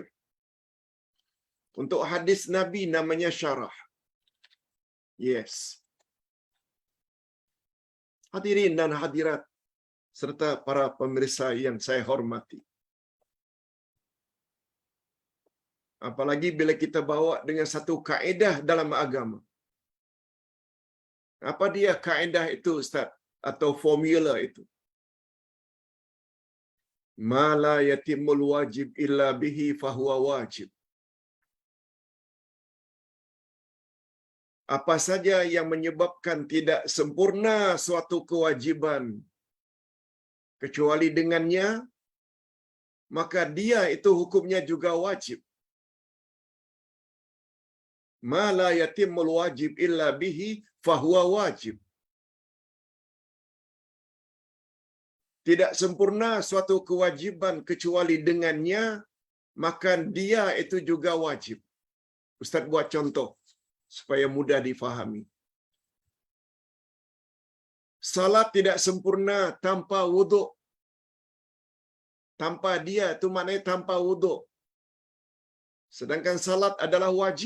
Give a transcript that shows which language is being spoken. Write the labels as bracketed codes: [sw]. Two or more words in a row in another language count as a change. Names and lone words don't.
[ms] Untuk hadis Nabi namanya syarah. Yes. Hadirin dan hadirat serta para pemirsa yang saya hormati. Apalagi bila kita bawa dengan satu kaedah dalam agama. Apa dia kaedah itu, Ustaz? Atau formula itu? [ar] ما لا يتم الواجب إلا به فهو واجب. [ms] Apa saja yang menyebabkan tidak sempurna suatu kewajiban kecuali dengannya, maka dia itu hukumnya juga wajib. [ar] ما لا يتم الواجب إلا به فهو واجب. [ms] Tidak sempurna suatu kewajiban kecuali dengannya, maka dia itu juga wajib. Ustaz buat contoh supaya mudah difahami. Salat tidak sempurna tanpa wuduk. Tanpa dia itu maknanya tanpa wuduk. Sedangkan salat adalah wajib.